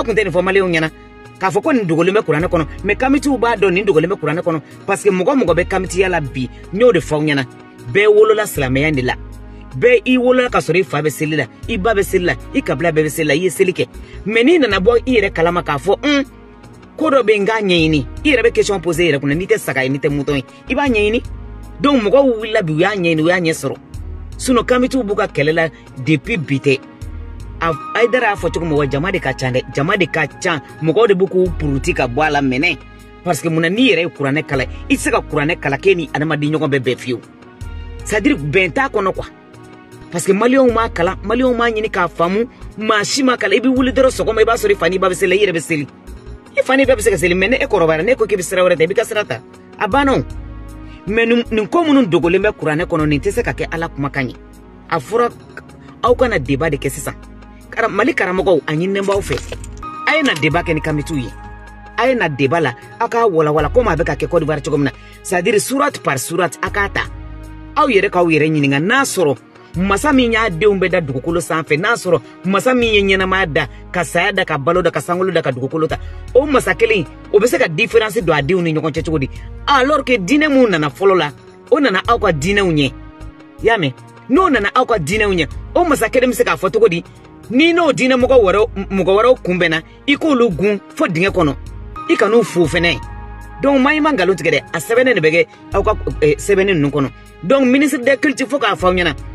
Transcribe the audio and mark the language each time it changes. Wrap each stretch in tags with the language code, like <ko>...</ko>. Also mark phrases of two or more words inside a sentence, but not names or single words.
<bm>tun tɛ nin fɔ maliyɛnw ɲɛna k'a fɔ ko nin dogolen bɛ kuranɛ kɔnɔ</bm> <fr>mais kamitiw</fr> <bm>b'a dɔn nin dogolen bɛ kuranɛ kɔnɔ</bm> <fr>parce que</fr> <bm>mɔgɔ bɛ kamitiya la bi n y'o de fɔ aw ɲɛna bɛɛ wolola silamɛya de la bɛɛ i wolola ka sɔrɔ i fa bɛ seli la i ba bɛ seli la i kabila bɛɛ bɛ seli la i ye seli kɛ mais n'i nana bɔ i yɛrɛ kalama k'a fɔ ko dɔ bɛ n k'a ɲɛɲini i yɛrɛ bɛ</bm> <fr>question poser</fr> <bm>i yɛrɛ kunna n'i tɛ saga ye n'i tɛ mouton ye i b'a ɲɛɲini donc mɔgɔw wulila bi u y'a ɲɛɲini u y'a ɲɛ sɔrɔ sinon kamitiw b'u ka kɛlɛ la depuis bi tɛ Aïdara a fɔ cogo mɔgɔ jama de ka ca dɛ jama de ka ca mɔgɔw de b'u k'u puruti ka bɔ a la mɛnɛ parce que munna n'i yɛrɛ ye kuranɛ kala i tɛ se ka kuranɛ kala k'e ni adamaden ɲɔgɔn bɛɛ fiyewu</bm> <fr>c'est à dire</fr> <bm>bɛn t'a kɔnɔ</bm> <fr>quoi parce que</fr> <bm>maliyɛnw m'a kalan maliyɛnw m'a ɲini k'a faamu maa si m'a kalan i bɛ wuli dɔrɔn sɔgɔma i b'a sɔrɔ i fa n'i ba bɛ seli i yɛrɛ bɛ seli i fa n'i ba bɛ se ka seli mais ne e kɔrɔbayara ne ko k'i bɛ sira wɛrɛ ta i bɛ ka sira ta a banna o mais nin ko minnu dogolen bɛ kuranɛ kɔnɔ nin tɛ se ka kɛ ala kumakan ye a fɔra aw kana débat de kɛ sisan mali karamɔgɔw a ɲininen b'aw fɛ a ye na débat kɛ ni kamitiw ye a ye na débat la aw k'a walawala komi a bɛ ka kɛ Côte d'Ivoire cogo min na</bm> <fr>c'est à dire</fr> <bm>surat par surat a k'a ta aw yɛrɛ k'aw yɛrɛ ɲininka n'a sɔrɔ masa min y'a denw bɛɛ da dugukolo sanfɛ n'a sɔrɔ masa min ye ɲɛnamaya da ka saya da ka balo da ka sankolo da ka dugukolo ta o masa kelen o bɛ se ka différence don a denw ni ɲɔgɔn cɛ cogo di</bm> <fr>alors que</fr> <bm>diinɛ mun nana fɔlɔ la o nana aw ka diinɛw ɲɛ y'a mɛn n'o nana aw ka diinɛw ɲɛ o masa kelen bɛ se k'a fɔ cogo di ni n'o diinɛ mɔgɔ wɛrɛw kunbɛnna i k'olu gun fo dingɛ kɔnɔ i kan'u fo fɛnɛ donc maa i ma nkalon tigɛ dɛ a sɛbɛnnen de bɛ kɛ aw ka sɛbɛnni ninnu kɔnɔ donc</bm> <fr>ministre des culture</fr> <bm>fo k'a fɔ aw ɲɛna</bm>